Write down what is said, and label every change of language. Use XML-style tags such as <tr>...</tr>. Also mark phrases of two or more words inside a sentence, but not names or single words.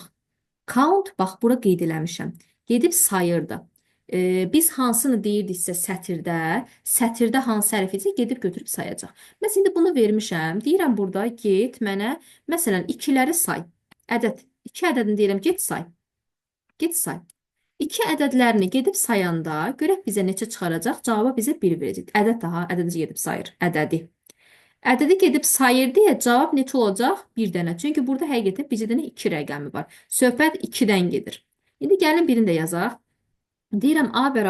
<az>Count, bax, bura qeyd eləmişəm. Gedib sayırdı. Biz hansını deyirdiksə sətirdə hansı hərfi isə gedib götürüb sayacaq. Məsələn, indi bunu vermişəm. Deyirəm burada, get mənə, məsələn, 2-ləri say. Ədəd, 2 ədədini deyirəm, get say. Get say. 2 ədədlərini gedib sayanda görək bizə neçə çıxaracaq? Cavaba bizə 1 verəcək. Ədəd daha, ədədi gedib sayır. Ədədi. Ədədi gedib sayır deyə cavab neçə olacaq? 1 dənə. Çünki burada həqiqətən bizə dənə 2 rəqəmi var. Söhbət 2-dən gedir. İndi gəlin birini də yazaq.</az>